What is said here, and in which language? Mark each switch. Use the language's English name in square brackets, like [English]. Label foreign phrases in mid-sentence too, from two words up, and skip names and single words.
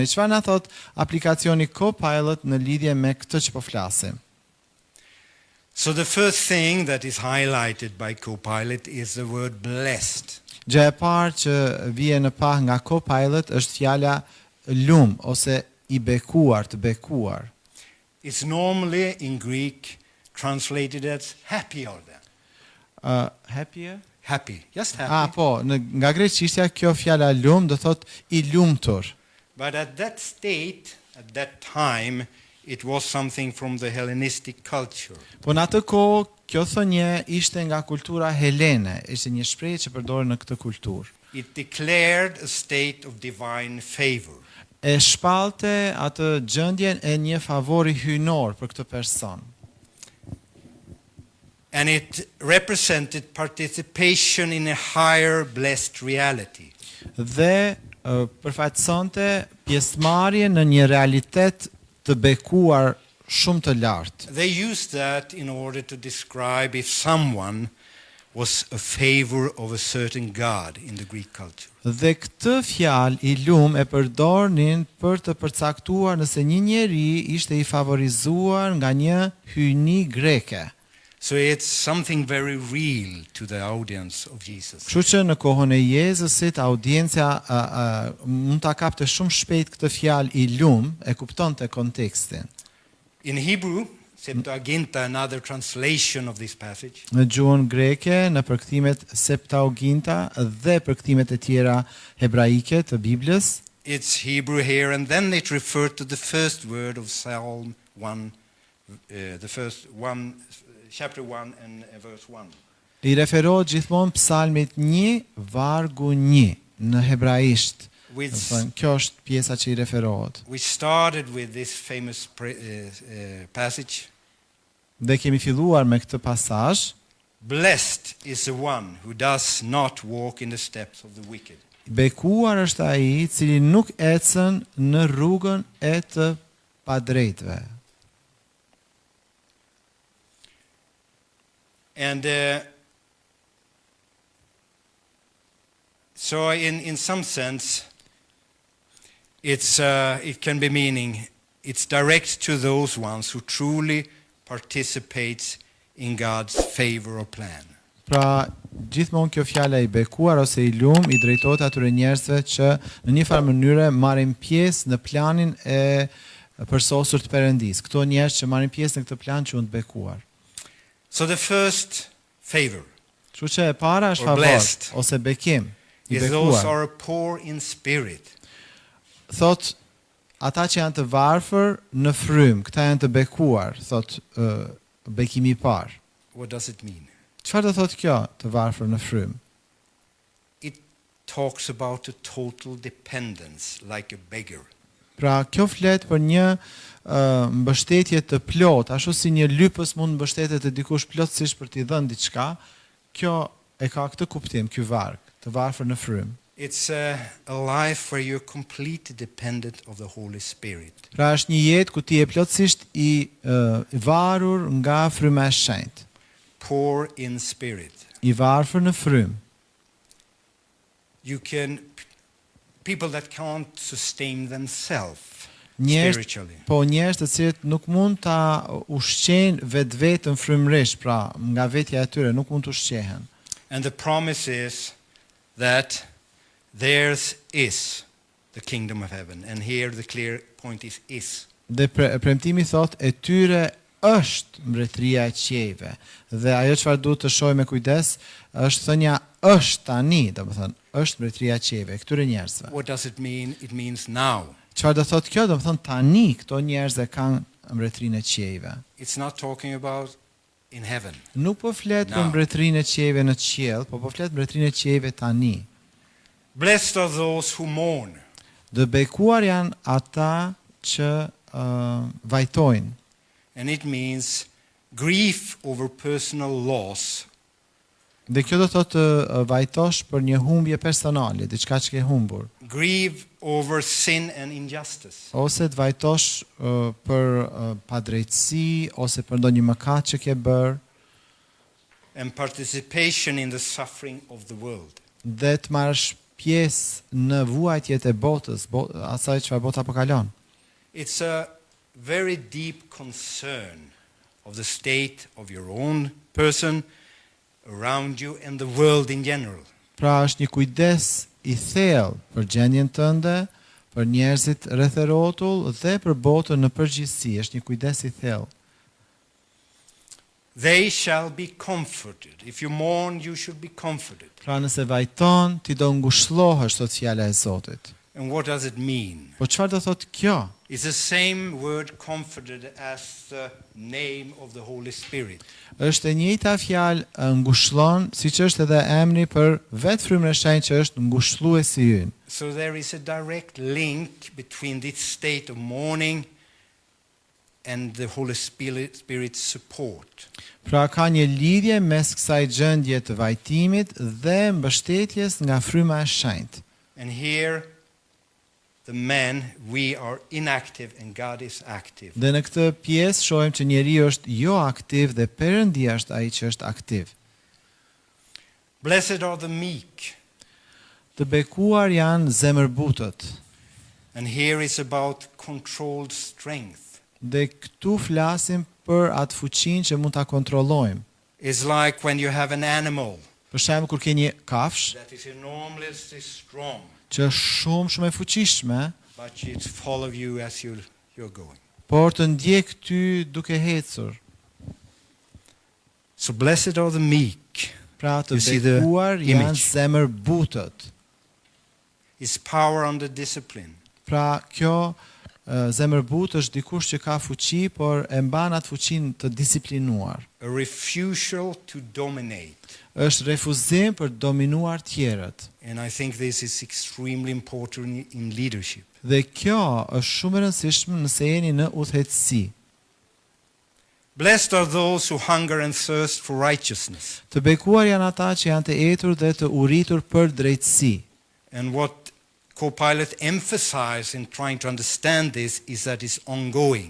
[Albanian] Çfarë na thot aplikacioni Copilot në lidhje me këtë që po flasim? [English] So the first thing that is highlighted by Copilot is the word blessed. [Albanian] Gjë e parë që vjen në pa nga Copilot është fjala lum ose i bekuar, të bekuar. [English] It's normally in Greek translated as happy are them. Happier? Happy, just happy. [Albanian] Po, nga greqishtja kjo fjala lum do thot i lumtur. [English] But at that state, at that time, it was something from the Hellenistic culture. [Albanian] Po në atë kohë kjo thënie ishte nga kultura helene, ishte një shprehje që përdoren në këtë kulturë. [English] It declared a state of divine favor. [Albanian] E shpallte atë gjendjen e një favori hyjnor për këtë person. [English] And it represented participation in a higher blessed reality. [Albanian] Dhe përfaqësonte pjesëmarrje në një realitet të bekuar shumë të lartë. [English] They used that in order to describe if someone was a favor of a certain god in the Greek culture. [Albanian] Dhe këtë fjalë i lum e përdornin për të përcaktuar nëse një njeri ishte i favorizuar nga një hyjni greke. [English] So it's something very real to the audience of Jesus. [Albanian] Kështu që në kohën e Jezusit audiencia mund ta kapte shumë shpejt këtë fjalë i lum, e kuptonte kontekstin. [English] In Hebrew, Septuaginta, another translation of this passage, [Albanian] Në gjuhën greke, në përkthime Septuaginta dhe përkthime të tjera hebraike të Biblës, [English] it's Hebrew here, and then it referred to the first word of Psalm 1, chapter 1 and verse 1. [Albanian] i referohet gjithmonë Psalmit 1 vargu 1 në hebraisht. [English] Which, [Albanian] Do të thënë, kjo është pjesa që i referohet. [English] which started with this famous passage. [Albanian] Dhe kemi filluar me këtë pasazh. [English] Blessed is the one who does not walk in the steps of the wicked. [Albanian] Bekuar është ai i cili nuk ecën në rrugën e të padrejtëve. [English] And so in some sense, it can be meaning, it's direct to those ones who truly participate in God's favor or plan. [Albanian] Pra, gjithmonë kjo fjala i bekuar ose i lum i drejtohet atyre njerëzve që në një farë mënyre marrin pjesë në planin e përsosur të Perëndis. Këto njerëz që marrin pjesë në këtë plan quhen të bekuar. [English] So the first favor [Albanian] Kështu që e para është [English] Or favor blessed. [Albanian] ose bekim i [English] is those who [Albanian] bekuar. [English] are poor in spirit. [Albanian] Thot ata që janë të varfër në frym, këta janë të bekuar, thot bekimi i parë. [English] What does it mean? [Albanian] Çfarë do thot kjo, të varfër në frym? [English] It talks about a total dependence, like a beggar. [Albanian] Pra, kjo flet për një mbështetje të plot, ashtu si një lypës mund mbështetet të dikush plotësisht për t'i dhënë diçka, kjo e ka këtë kuptim, ky varg, të varfër në frym. [English] It's a life where you're completely dependent of the Holy Spirit. [Albanian] Pra, është një jetë ku ti je plotësisht i varur nga fryma e shenjtë, [English] Poor in spirit. [Albanian] i varfër në frym. [English] You can, people that can't sustain themselves [Albanian] Njerëz, [English] spiritually. [Albanian] po njerëz të cilët nuk mund ta ushqejnë vetveten frymërisht, pra nga vetja e tyre nuk mund të ushqehen. [English] And the promise is that theirs is the kingdom of heaven. And here the clear point is. [Albanian] Dhe premtimi thot e tyre është mbretëria e qiejve. Dhe ajo çfarë duhet të shohim me kujdes është thënia është tani, domethënë është mbretëria e qiejve këtyre njerëzve. [English] What does it mean? It means now. [Albanian] Çfarë do thot kjo? Domethënë tani këto njerëz e kanë mbretërinë e qiejve. [English] It's not talking about in heaven. [Albanian] Nuk po flet për [English] Now. [Albanian] mbretërinë e qiejve në qiell, po flet mbretërinë e qiejve tani. [English] Blessed are those who mourn. [Albanian] Dhe bekuar janë ata që vajtojnë. [English] And it means grief over personal loss [Albanian] Dhe kjo do të thotë vajtosh për një humbje personale, diçka që ke humbur, [English] grieve over sin and injustice. [Albanian] ose të vajtosh për padrejtësi ose për ndonjë mëkat që ke bër, [English] And participation in the suffering of the world. [Albanian] dhe të marrësh pjesë në vuajtjet e botës, asaj çfarë bota po kalon. [English] It's a very deep concern of the state of your own person around you and the world in general. [Albanian] Pra është një kujdes i thellë për gjendjen tënde, për njerëzit rreth e rrotull dhe për botën në përgjithësi, është një kujdes i thellë. [English] They shall be comforted. If you mourn, you should be comforted. [Albanian] Pra nëse vajton, ti do ngushëllohesh, thot fjala e Zotit. [English] And what does it mean? [Albanian] Po çfarë do thotë kjo? [English] It's the same word comforted as the name of the Holy Spirit. [Albanian] Është e njëjta fjalë ngushëllon, siç është edhe emri për vetë frymën e shenjtë që është ngushëlluesi ynë. [English] So there is a direct link between this state of mourning and the Holy Spirit's support. [Albanian] Pra ka një lidhje mes kësaj gjendje të vajtimit dhe mbështetjes nga fryma e shenjtë. [English] And here, the man, we are inactive and God is active. [Albanian] Dhe në këtë pjesë shohim që njeriu është jo aktiv dhe Perëndia është ai që është aktiv. [English] Blessed are the meek. [Albanian] Të bekuar janë zemërbutët. [English] And here is about controlled strength. [Albanian] Dhe këtu flasim për atë fuqinë që mund ta kontrollojmë. [English] is like when you have an animal [Albanian] Për shembull kur ke një kafsh [English] that is enormously strong, [Albanian] që është shumë e fuqishme, [English] but it follow you as you're going. [Albanian] por të ndjek ty duke ecur. [English] So blessed are the meek. [Albanian] Pra të [English] You see the [Albanian] bekuar janë [English] image. [Albanian] zemër butët. [English] Is power under discipline. [Albanian] Pra kjo zemër butë është dikush që ka fuqi, por e mban atë fuqinë të disiplinuar. [English] A refusal to dominate. [Albanian] Është refuzim për dominuar tjerët. [English] And I think this is extremely important in leadership. [Albanian] Dhe kjo është shumë e rëndësishme nëse jeni në udhëheqësi. [English] Blessed are those who hunger and thirst for righteousness. [Albanian] Të bekuar janë ata që janë të etur dhe të uritur për drejtësi. [English] And what co-pilot emphasized in trying to understand this is that it's ongoing.